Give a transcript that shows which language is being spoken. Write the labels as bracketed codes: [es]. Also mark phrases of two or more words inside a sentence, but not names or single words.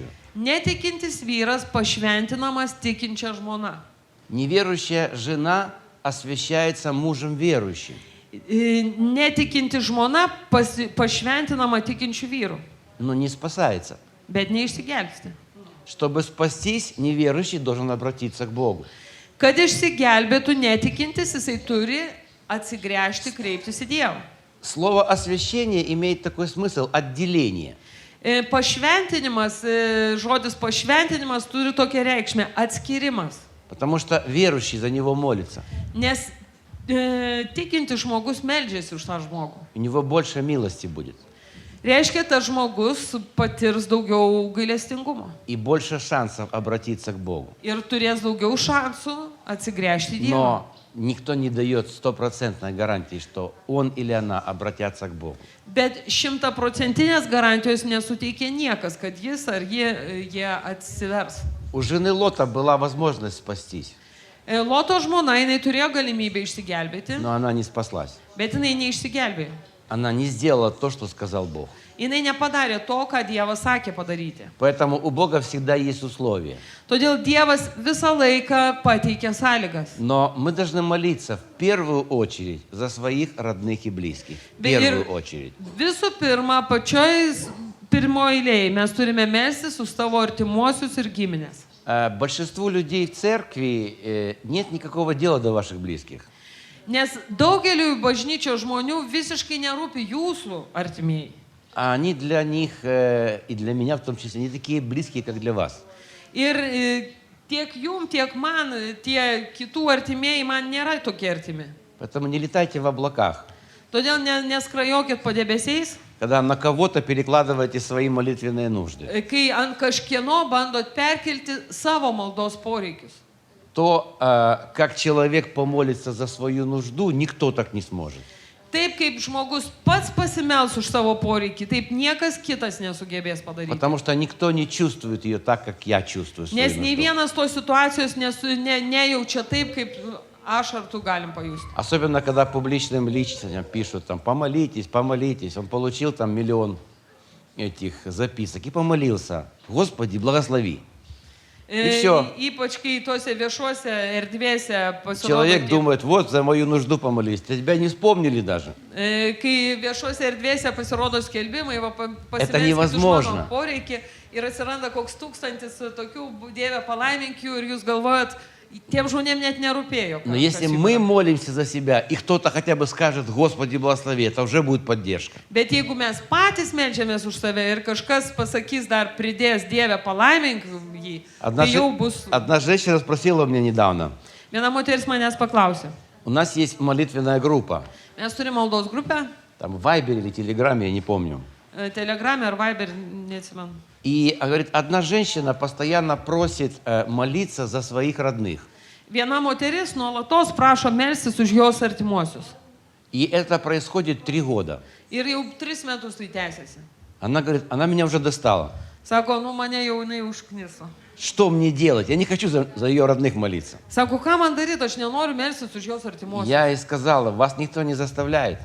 [lt] Netikintis vyras pašventinamas tikinčia žmona. [ru] Неверующая жена освящается мужем верующим. [lt] Netikinti žmona pašventinama tikinčių vyrų, [ru] Но не спасается. [lt] bet neišsigelbsti. [ru] Чтобы спастись, неверующий должен обратиться к Богу. [lt] Kad išsigelbėtų netikintis, jisai turi atsigręžti, kreiptis į Dievą. [ru] Слово «освящение» имеет такой смысл – отделение. [lt] Pašventinimas, žodis pašventinimas turi tokią reikšmę – atskirimas. [ru] Потому что верующий за него молится. [lt] Nes tikintis žmogus meldžiasi už tą žmogų. [ru] У него больше милости будет. [lt] Reiškia, tas žmogus patirs daugiau gailestingumo. [ru] И больше шансов обратиться к Богу. [lt] Ir turės daugiau šansų atsigręžti į Dievą. [ru] Но никто не дает 100% гарантии, что он или она обратятся к Богу. [lt] Bet 100% garantijos nesuteikia niekas, kad jis ar jie atsivers. [ru] У жены Лота была возможность спастись, [lt] Loto žmona, jinai turėjo galimybę išsigelbėti, [ru] но она не спаслась. [lt] bet jinai neišsigelbėjo. [ru] Она не сделала то, что сказал Бог. [lt] Jinai nepadarė to, ką Dievas sakė padaryti. [ru] Поэтому у Бога всегда есть условия. [lt] Todėl Dievas visą laiką pateikė sąlygas. [ru] Но мы должны молиться в первую очередь за своих родных и близких. В [lt] Ir [ru] первую очередь. [lt] visų pirma, pirmoji eilėje mes turime melstis už savo artimuosius ir giminės. [ru] Большинству людей в церкви нет никакого дела до ваших близких. [lt] Nes daugeliu bažnyčios žmonių visiškai nerūpi jūsų artimieji. [ru] А они для них, и для меня в том числе, не такие близкие, как для вас. [lt] Ir tiek jum, tiek man, tie kitų artimieji man nėra tokie artimi. [ru] Поэтому не летайте в облаках, [lt] Todėl neskrajokit po debesiais, [ru] когда на кого-то перекладываете свои молитвенные нужды. [lt] kai ant kažkieno bandot perkelti savo maldos poreikius. [ru] то, как человек помолится за свою нужду, никто так не сможет. [lt] Taip kaip žmogus pats pasimels už savo poreikį, taip niekas kitas nesugebės padaryti. [ru] Потому что никто не чувствует ее так, как я чувствую свою [lt] Nes nei [ru] нужду. [lt] vienas tos situacijos nejaučia taip, kaip aš ar tu galim pajusti. [ru] Особенно, когда публичным личностям пишут, там, помолитесь, помолитесь. Он получил там 1 000 000 этих записок и помолился. Господи, благослови. И все. [lt] Ypač kai tose viešuose erdvėse pasirodo. [ru] Человек думает, вот, за мою нужду помолились. Тебя не вспомнили даже. [lt] Kai viešuose erdvėse pasirodo skelbimai, [ru] Это невозможно. [lt] mano poreikį ir atsiranda koks 1000 tokių Dieve palaiminkių ir jūs galvojat, tiem žmonėm net nerūpėjo. [ru] Но если мы молимся за себя, и кто-то хотя бы скажет, Господи, благослови, это уже будет поддержка. [lt] Bet jeigu mes patys melžiamės už save ir kažkas pasakys dar pridės Dieve palaimink jį, tai jau bus. [ru] Одна женщина спросила у меня недавно. [lt] Viena moteris manęs paklausė. [ru] У нас есть молитвенная группа. [lt] Mes turime maldos grupę, [ru] Там в Вайбере или Телеграме, я не помню. [lt] Telegrame ar Viber, neatsimenu. [ru] И, говорит, одна женщина постоянно просит молиться за своих родных. [lt] Viena moteris nuolatos prašo melstis už jos artimuosius. [ru] И это происходит 3 года. [lt] Ir jau 3 metus tai tęsiasi. [ru] Она говорит, она меня уже достала. [lt] Sako, nu mane jau jinai užkniso. [ru] Что мне делать? Я не хочу за ее родных молиться. [lt] Sako, ką man daryti, aš nenoriu melstis už jos artimuosius. [ru] Я ей сказала, вас никто не заставляет.